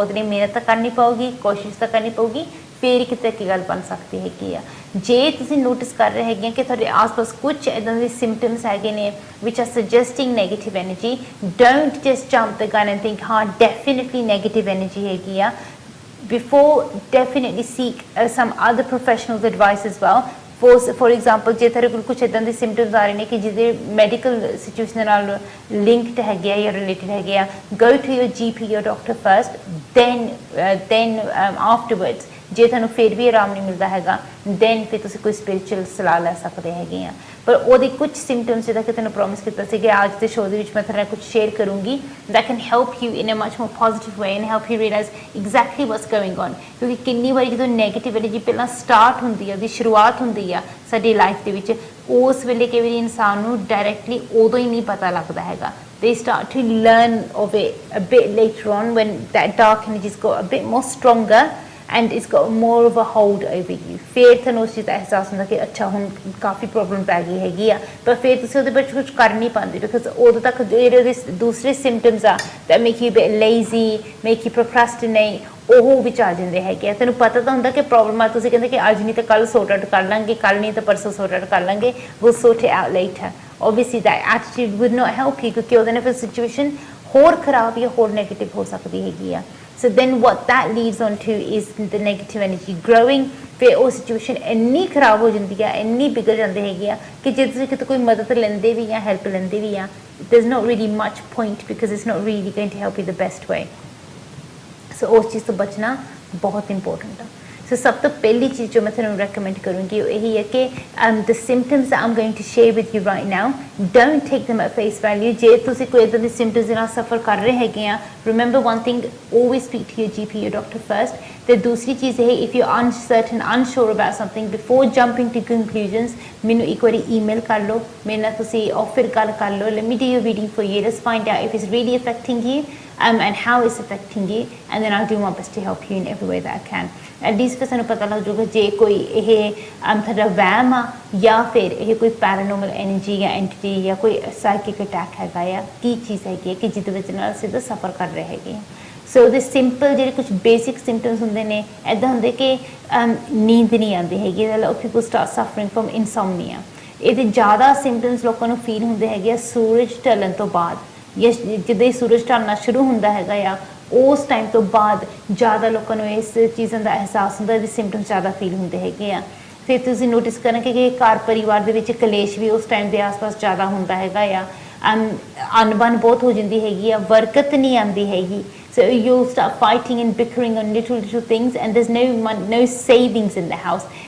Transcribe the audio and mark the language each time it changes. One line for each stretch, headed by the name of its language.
Punjabi: ਉਹਦੇ ਲਈ ਮਿਹਨਤ ਤਾਂ ਕਰਨੀ ਪਊਗੀ, ਕੋਸ਼ਿਸ਼ ਤਾਂ ਕਰਨੀ ਪਊਗੀ, ਫੇਰ ਕਿਤੇ ਕੀ ਗੱਲ ਬਣ ਸਕਦੀ ਹੈਗੀ ਆ। ਜੇ ਤੁਸੀਂ ਨੋਟਿਸ ਕਰ ਰਹੇ ਹੈਗੇ ਕਿ ਤੁਹਾਡੇ ਆਸ-ਪਾਸ ਕੁਝ ਇੱਦਾਂ ਦੇ ਸਿੰਪਟਮਸ ਹੈਗੇ ਨੇ
English: which are suggesting negative energy, don't just jump the gun and think
Punjabi: ਹਾਂ
English: definitely negative energy
Punjabi: ਹੈਗੀ ਆ।
English: Before, definitely seek some other professionals advice as well।
Punjabi: For example ਜੇ ਤੁਹਾਡੇ ਕੋਲ ਕੁਛ ਇੱਦਾਂ ਦੇ ਸਿੰਪਟਮਸ ਆ ਰਹੇ ਨੇ ਕਿ ਜਿਹਦੇ ਮੈਡੀਕਲ ਸਿਚੁਏਸ਼ਨ ਦੇ ਨਾਲ ਲਿੰਕਡ ਹੈਗੇ ਆ ਜਾਂ ਰਿਲੇਟਡ ਹੈਗੇ ਆ,
English: go to your GP, your doctor first, then afterwards
Punjabi: ਜੇ ਤੁਹਾਨੂੰ ਫਿਰ ਵੀ ਆਰਾਮ ਨਹੀਂ ਮਿਲਦਾ ਹੈਗਾ, then ਫਿਰ ਤੁਸੀਂ ਕੋਈ ਸਪਿਰਿਚੁਅਲ ਸਲਾਹ ਲੈ ਸਕਦੇ ਹੈਗੇ ਆ। ਪਰ ਉਹਦੇ ਕੁਝ ਸਿੰਪਟਮਸ ਜਿੱਦਾਂ ਕਿ ਤੁਹਾਨੂੰ ਪ੍ਰੋਮਿਸ ਕੀਤਾ ਸੀ ਕਿ ਅੱਜ ਦੇ ਸ਼ੋਅ ਦੇ ਵਿੱਚ ਮੈਂ ਤੁਹਾਡੇ ਨਾਲ ਕੁਝ ਸ਼ੇਅਰ ਕਰੂੰਗੀ
English: that can help you in a much more positive way and help you realize exactly what's going on।
Punjabi: ਕਿਉਂਕਿ ਕਿੰਨੀ ਵਾਰੀ ਜਦੋਂ ਨੈਗੇਟਿਵ ਐਨਰਜੀ ਪਹਿਲਾਂ ਸਟਾਰਟ ਹੁੰਦੀ ਆ, ਉਹਦੀ ਸ਼ੁਰੂਆਤ ਹੁੰਦੀ ਆ ਸਾਡੀ ਲਾਈਫ ਦੇ ਵਿੱਚ, ਉਸ ਵੇਲੇ ਕਈ ਵਾਰੀ ਇਨਸਾਨ ਨੂੰ ਡਾਇਰੈਕਟਲੀ ਉਦੋਂ ਹੀ ਨਹੀਂ ਪਤਾ ਲੱਗਦਾ ਹੈਗਾ।
English: They start to learn of it a bit later on when that dark energies got a bit more stronger and it's got more of a hold over you.
Punjabi: ਫਿਰ ਤੁਹਾਨੂੰ ਉਸ ਚੀਜ਼ ਦਾ ਅਹਿਸਾਸ ਹੁੰਦਾ ਕਿ ਅੱਛਾ ਹੁਣ ਕਾਫੀ ਪ੍ਰੋਬਲਮ ਪੈ ਗਈ ਹੈਗੀ ਆ, ਪਰ ਫਿਰ ਤੁਸੀਂ ਉਹਦੇ ਵਿੱਚ ਕੁਝ ਕਰ ਨਹੀਂ ਪਾਉਂਦੇ ਬਿਕਾਜ਼ ਉਦੋਂ ਤੱਕ ਜਿਹੜੇ ਉਹਦੇ ਦੂਸਰੇ ਸਿੰਪਟਮਸ ਆ
English: that make you a bit lazy, make you procrastinate,
Punjabi: ਉਹ ਵਿੱਚ ਆ ਜਾਂਦੇ ਹੈਗੇ ਆ। ਤੈਨੂੰ ਪਤਾ ਤਾਂ ਹੁੰਦਾ ਕਿ ਪ੍ਰੋਬਲਮ ਆ, ਤੁਸੀਂ ਕਹਿੰਦੇ ਕਿ ਅੱਜ ਨਹੀਂ ਤਾਂ ਕੱਲ ਸੌਟ ਆਊਟ ਕਰ ਲਾਂਗੇ, ਕੱਲ ਨਹੀਂ ਤਾਂ ਪਰਸੋਂ ਸੌਟ ਆਊਟ ਕਰ ਲਾਂਗੇ,
English: we'll sort it out later. Obviously that attitude would not help you
Punjabi: ਕਿਉਂਕਿ ਉਹਦੇ ਨਾਲ ਫਿਰ ਸਿਚੁਏਸ਼ਨ ਹੋਰ ਖਰਾਬ ਜਾਂ ਹੋਰ ਨੈਗੇਟਿਵ ਹੋ ਸਕਦੀ ਹੈਗੀ ਆ।
English: So then what that leads on to is the negative energy growing.
Punjabi: ਫਿਰ ਉਹ ਸਿਚੁਏਸ਼ਨ ਇੰਨੀ ਖਰਾਬ ਹੋ ਜਾਂਦੀ ਆ, ਇੰਨੀ ਵਿਗੜ ਜਾਂਦੀ ਹੈਗੀ ਆ ਕਿ ਜੇ ਤੁਸੀਂ ਕਿਤੇ ਕੋਈ ਮਦਦ ਲੈਂਦੇ ਵੀ ਆ, ਹੈਲਪ ਲੈਂਦੇ ਵੀ ਆ,
English: there's not really much point because it's not really going to help you the best way.
Punjabi: ਸੋ ਉਸ ਚੀਜ਼ ਤੋਂ ਬਚਣਾ ਬਹੁਤ ਇੰਪੋਰਟੈਂਟ ਆ। ਸੋ ਸਭ ਤੋਂ ਪਹਿਲੀ ਚੀਜ਼ ਜੋ ਮੈਂ ਤੁਹਾਨੂੰ ਰეკਮੈਂਡ ਕਰੂੰਗੀ ਉਹ ਇਹੀ ਹੈ ਕਿ
English: The symptoms I'm going to share with you right now, don't take them at face value।
Punjabi: ਜੇ ਤੁਸੀਂ ਕੋਈ ਇੱਦਾਂ ਦੇ ਸਿੰਪਟਮਸ ਦੇ ਨਾਲ ਸਫਰ ਕਰ ਰਹੇ ਹੈਗੇ ਆ,
English: Remember one thing, always speak to your GP, your doctor first।
Punjabi: ਤੇ ਦੂਸਰੀ ਚੀਜ਼ ਇਹ,
English: if you're uncertain, unsure about something, before jumping to conclusions,
Punjabi: ਮੈਨੂੰ ਇੱਕ ਵਾਰੀ email ਕਰ ਲਓ,
English: ਮੇਰੇ ਨਾਲ ਤੁਸੀਂ ਫਿਰ ਗੱਲ ਕਰ ਲਓ, let me do your reading for you, let's find out if it's really affecting you and how it's affecting you, and then I'll do my best to help you in every way that I can। at least
Punjabi: ਫਿਰ ਸਾਨੂੰ ਪਤਾ ਲੱਗ ਜਾਊਗਾ ਜੇ ਕੋਈ ਇਹ ਤੁਹਾਡਾ ਵਹਿਮ ਆ ਜਾਂ ਫਿਰ ਇਹ ਕੋਈ ਪੈਰਾਨੋਰਮਲ ਐਨਰਜੀ ਜਾਂ ਐਂਟੀਟੀ ਜਾਂ ਕੋਈ ਸਾਈਕਿਕ ਅਟੈਕ ਹੈਗਾ ਆ, ਕੀ ਚੀਜ਼ ਹੈਗੀ ਹੈ ਕਿ ਜਿਹਦੇ ਵਿੱਚ ਨਾਲ ਸਿੱਧਾ ਸਫਰ ਕਰ ਰਹੇ ਹੈਗੇ ਆ। ਸੋ ਉਹਦੇ ਸਿੰਪਲ ਜਿਹੜੇ ਕੁਝ ਬੇਸਿਕ ਸਿੰਪਟਮਸ ਹੁੰਦੇ ਨੇ, ਇੱਦਾਂ ਹੁੰਦੇ ਕਿ ਨੀਂਦ ਨਹੀਂ ਆਉਂਦੀ ਹੈਗੀ,
English: People start suffering from insomnia.
Punjabi: ਇਹਦੇ ਜ਼ਿਆਦਾ ਸਿੰਪਟਮਸ ਲੋਕਾਂ ਨੂੰ ਫੀਲ ਹੁੰਦੇ ਹੈਗੇ ਆ ਸੂਰਜ ਢਲਣ ਤੋਂ ਬਾਅਦ, ਜਾਂ ਜਿੱਦਾਂ ਹੀ ਸੂਰਜ ਢਲਣਾ ਸ਼ੁਰੂ ਹੁੰਦਾ ਹੈਗਾ ਆ ਉਸ ਟਾਈਮ ਤੋਂ ਬਾਅਦ ਜ਼ਿਆਦਾ ਲੋਕਾਂ ਨੂੰ ਇਸ ਚੀਜ਼ਾਂ ਦਾ ਅਹਿਸਾਸ ਹੁੰਦਾ, ਇਹਦੇ ਸਿੰਪਟਮਸ ਜ਼ਿਆਦਾ ਫੀਲ ਹੁੰਦੇ ਹੈਗੇ ਆ। ਫਿਰ ਤੁਸੀਂ ਨੋਟਿਸ ਕਰਨਗੇ ਕਿ ਘਰ ਪਰਿਵਾਰ ਦੇ ਵਿੱਚ ਕਲੇਸ਼ ਵੀ ਉਸ ਟਾਈਮ ਦੇ ਆਸ-ਪਾਸ ਜ਼ਿਆਦਾ ਹੁੰਦਾ ਹੈਗਾ ਆ, ਅਣਬਣ ਬਹੁਤ ਹੋ ਜਾਂਦੀ ਹੈਗੀ ਆ, ਬਰਕਤ ਨਹੀਂ ਆਉਂਦੀ ਹੈਗੀ।
English: So you'll start fighting and bickering on little things and there's no savings in the house।